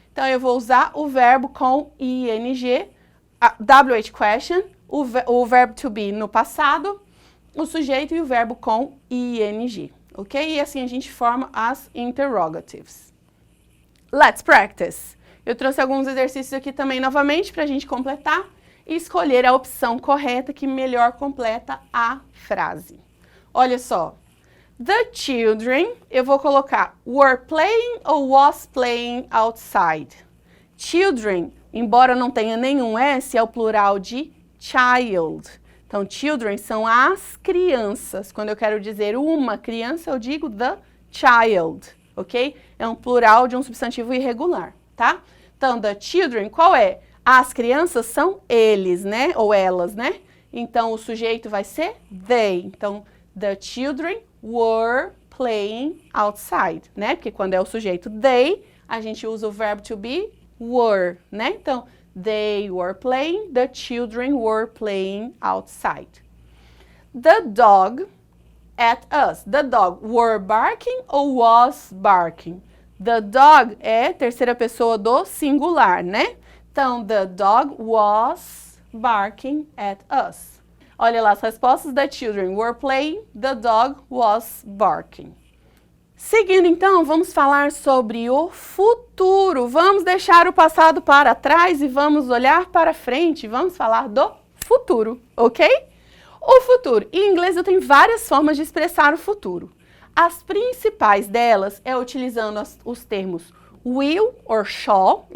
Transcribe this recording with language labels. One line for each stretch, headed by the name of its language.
Portuguese: Então, eu vou usar o verbo com ing, WH question, o verbo to be no passado, o sujeito e o verbo com ing, ok? E assim a gente forma as interrogatives.
English: Let's practice.
Portuguese: Eu trouxe alguns exercícios aqui também novamente para a gente completar e escolher a opção correta que melhor completa a frase. Olha só.
English: The children,
Portuguese: eu vou colocar
English: were playing ou was playing outside.
Portuguese: Children, embora não tenha nenhum S, é o plural de child. Então, children são as crianças. Quando eu quero dizer uma criança, eu digo the child, ok? É um plural de um substantivo irregular, tá? Então, the children, qual é? As crianças são eles, né? Ou elas, né? Então, o sujeito vai ser they.
English: Então, the children were playing outside, né?
Portuguese: Porque quando é o sujeito they, a gente usa o verbo to be were, né?
English: Então, they were playing, the children were playing outside. The dog at us. The dog were barking ou was barking?
Portuguese: The dog é terceira pessoa do singular, né?
English: Então, the dog was barking at us.
Portuguese: Olha lá as respostas.
English: The children were playing, the dog was barking.
Portuguese: Seguindo então, vamos falar sobre o futuro. Vamos deixar o passado para trás e vamos olhar para frente. Vamos falar do futuro, ok? O futuro. Em inglês eu tenho várias formas de expressar o futuro. As principais delas é utilizando os termos will or shall.